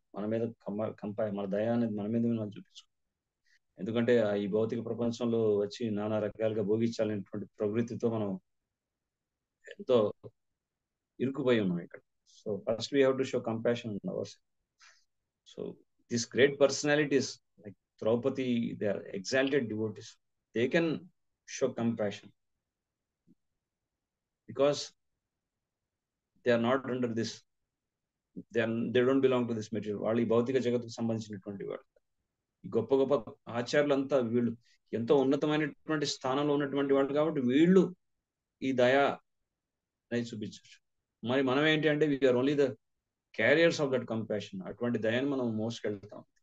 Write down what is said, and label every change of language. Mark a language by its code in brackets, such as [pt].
[te] మన మీద మన దయ అనేది మన మీద మనం చూపించుకోవాలి. ఎందుకంటే ఈ భౌతిక ప్రపంచంలో వచ్చి నానా రకాలుగా భోగించాలనేటువంటి ప్రవృత్తితో మనం ఎంతో ఇరుకుపోయి ఉన్నాం ఇక్కడ. So first [en] we have to show compassion on ourselves. So these great personalities like Draupadi, they are exalted devotees. They can show compassion because they are not under this, they don't belong to this material. [te] వాళ్ళు ఈ భౌతిక జగత్తుకు సంబంధించినటువంటి వాడు. ఈ గొప్ప గొప్ప ఆచార్యులంతా వీళ్ళు ఎంతో ఉన్నతమైనటువంటి స్థానంలో ఉన్నటువంటి వాళ్ళు కాబట్టి వీళ్ళు ఈ దయ అనేది చూపించవచ్చు. మరి మనం ఏంటి అంటే [en] We are only the carriers of that compassion. [te] అటువంటి దయాన్ని మనం మోసుకెళ్తాం.